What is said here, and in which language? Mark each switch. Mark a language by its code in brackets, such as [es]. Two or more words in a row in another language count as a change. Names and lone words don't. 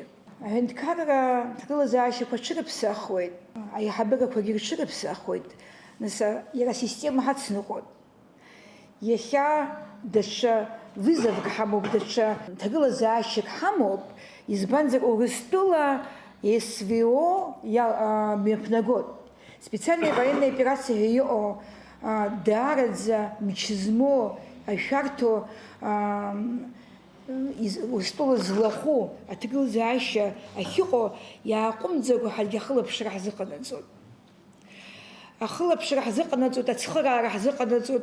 [ab] Аҳәынҭқарра ҭагылазаашьақәа ҽырыԥсахуеит, аиҳабырақәагьы рҽырыԥсахуеит. Нас иара асистема ҳацныҟәоит. Иахьа даҽа вызовк ҳамоуп, даҽа ҭагылазаашьак ҳамоуп, избанзар Урыстәыла СВО мҩаԥнагот. [ru] Специальная военная операция [ab] ҳәа иҟоу даараӡа мч змоу ашәарҭоу Урыстәыла злахәу аҭагылазаашьа ахьыҟоу иааҟәымҵӡакәа ҳаргьы ахылаԥшра ҳзыҟанаҵоит. Ахылаԥшра ҳзыҟанаҵоит, ацхыраара ҳзыҟанаҵоит.